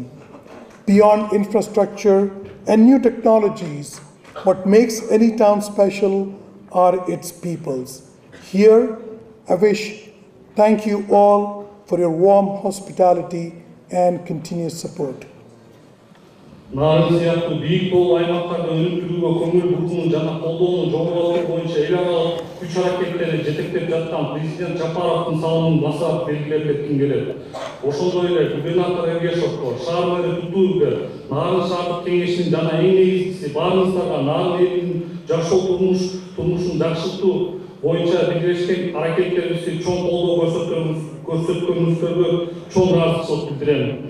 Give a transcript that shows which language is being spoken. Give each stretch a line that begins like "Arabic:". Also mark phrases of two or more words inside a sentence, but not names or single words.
English: Beyond infrastructure and new technologies, what makes any town special are its peoples. Here, I wish thank you all for your warm hospitality and continuous support.
Kyrgyz: Нарын сыяктуу бийик тоолук аймактарды өнүктүрүүгө көңүл буруунун жана колдоонун жоболору боюнча эл аралык күч аракеттерди жетектеп жаткан президент Жапаровдун салымын баса белгилеп кетким келет. Ошондой эле губернатор Эргешовго, шаар мэри Тутуевге, Нарын шаардык кеңешинин жана эң негизгиси барыңыздарга Нарын элинин жашоо турмушун жакшыртуу боюнча бирлешкен аракеттерибизди чоң колдоо көрсөткөнүңүздөргө чоң ыраазычылык билдирем.